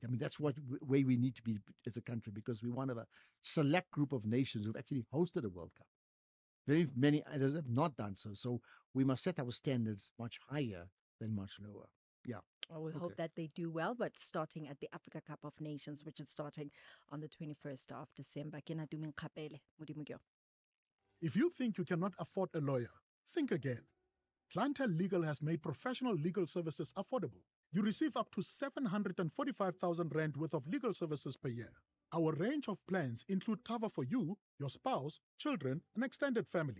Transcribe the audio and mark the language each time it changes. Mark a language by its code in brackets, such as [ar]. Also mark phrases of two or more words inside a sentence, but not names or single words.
[en] I mean, that's what way we need to be as a country because we're one of a select group of nations who've actually hosted a World Cup. Very many others have not done so. So we must set our standards much higher than much lower. Yeah. Well, we hope that they do well, but starting at the Africa Cup of Nations, which is starting on the 21st of December. [st] Ke na dumeng kgapele, Modimo ke yo. [en] If you think you cannot afford a lawyer, think again. Clientele Legal has made professional legal services affordable. You receive up to 745,000 Rand worth of legal services per year. Our range of plans include cover for you, your spouse, children, and extended family.